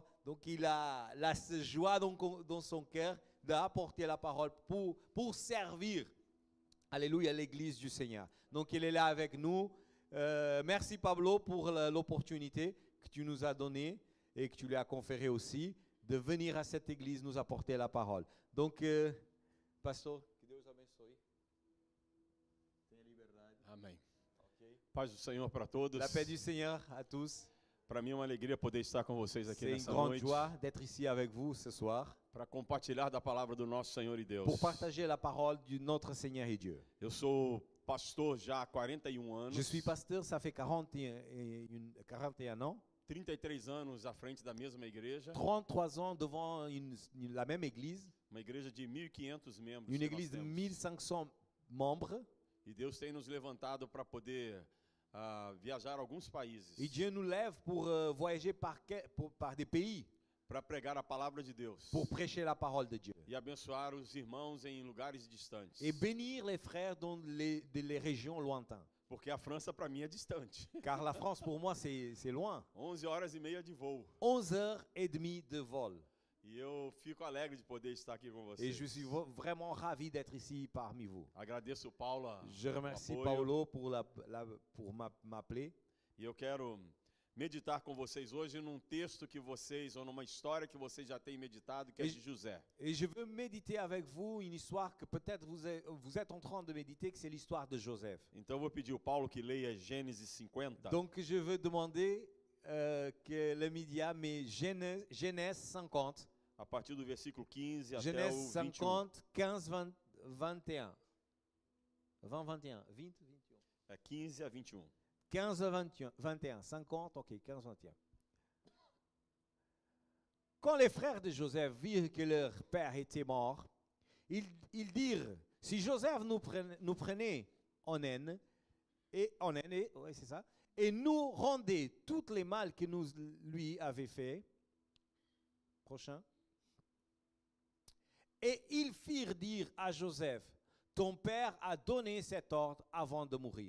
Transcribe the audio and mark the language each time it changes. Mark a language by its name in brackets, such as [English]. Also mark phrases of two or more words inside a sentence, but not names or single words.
[French] Donc il a la joie dans son cœur d'apporter la parole pour servir. Alléluia, l'église du Seigneur. Donc, il est là avec nous. Merci, Pablo, pour l'opportunité que tu nous as donnée et que tu lui as conférée aussi de venir à cette église nous apporter la parole. Donc, [Portuguese] pastor, que Deus abençoe. Tenha liberdade. Amém. Okay. Paz do Senhor para todos. [French] La paix du Seigneur à tous. [Portuguese] Para mim é uma alegria poder estar com vocês aqui [French] C'est une [Portuguese] nessa [French] grande [Portuguese] noite [French] joie d'être ici avec vous ce soir [Portuguese] para compartilhar da palavra do nosso Senhor e Deus. [French] pour partager la parole de notre Seigneur et Dieu. [Portuguese] Eu sou pastor já há 41 anos. [French] Je suis pasteur, ça fait 41 ans. [Portuguese] 33 anos à frente da mesma igreja. [French] 33 ans devant la même église. [Portuguese] Uma igreja de 1.500 membros. [French] Une église de 1500 membres. [Portuguese] E Deus tem nos levantado para poder viajar a alguns países. [French] Et Dieu nous lève pour voyager par des pays. [Portuguese] Para pregar a palavra de Deus. [French] Pour prêcher la parole de Dieu. [Portuguese] E abençoar os irmãos em lugares distantes. [French] Et bénir les frères dans les régions lointaines. [Portuguese] Porque a França para mim é distante. [French] Car la France pour moi c'est loin. [Portuguese] 11 horas e meia de voo. [French] 11h30 de vol. [Portuguese] E eu fico alegre de poder estar aqui com vocês. [French] Et je suis vraiment ravi d'être ici parmi vous. [Portuguese] Agradeço Paula. [French] Je remercie [Portuguese] apoio. [French] Paulo pour m'appeler. [Portuguese] E eu quero meditar com vocês hoje num texto que vocês, ou numa história que vocês já têm meditado, que é de José. [French] Et je veux méditer avec vous une histoire que peut-être vous êtes en train de méditer, que c'est l'histoire de Joseph. [Portuguese] Então eu vou pedir ao Paulo que leia Gênesis 50. [French] Donc je veux demander que le média met Genèse 50. [Portuguese] A partir do versículo 15 até [French] Genèse [Portuguese] o [French] 50, 15, 21. 20, 21. 20, 21. [Portuguese] É 15 a 21. [French] 15 à 21. 50, ok, 15, 21. Quand les frères de Joseph virent que leur père était mort, ils dirent, si Joseph nous prenait en haine, ouais, c'est ça, et nous rendait toutes les mal que nous lui avions fait, prochain, et ils firent dire à Joseph, ton père a donné cet ordre avant de mourir.